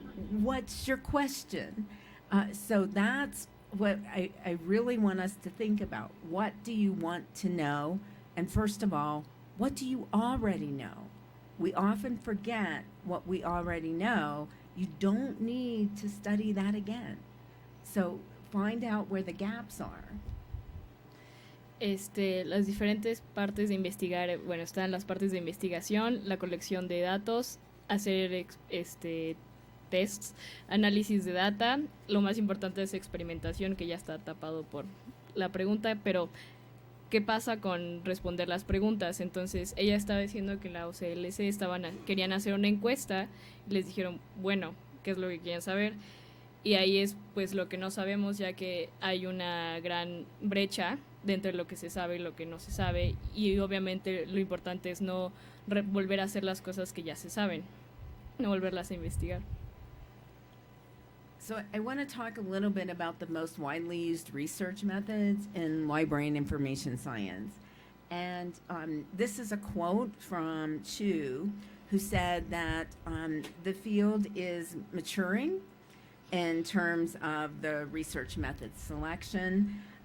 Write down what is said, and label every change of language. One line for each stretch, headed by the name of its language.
English: What's your question? So that's what I really want us to think about. What do you want to know? And first of all, what do you already know? We often forget what we already know. You don't need to study that again. So find out where the gaps are.
Spanish: Las diferentes partes de investigar, bueno, están las partes de investigación, la colección de datos, hacer tests, análisis de data. Lo más importante es experimentación, que ya está tapado por la pregunta, pero ¿qué pasa con responder las preguntas? Entonces ella estaba diciendo que en la OCLC querían hacer una encuesta y les dijeron, bueno, ¿qué es lo que quieren saber? Y ahí es pues lo que no sabemos, ya que hay una gran brecha entre lo que se sabe y lo que no se sabe, y obviamente lo importante es no volver a hacer las cosas que ya se saben, no volverlas a investigar.
English: So I want to talk a little bit about the most widely used research methods in library and information science. And this is a quote from Chu, who said that the field is maturing in terms of the research method selection.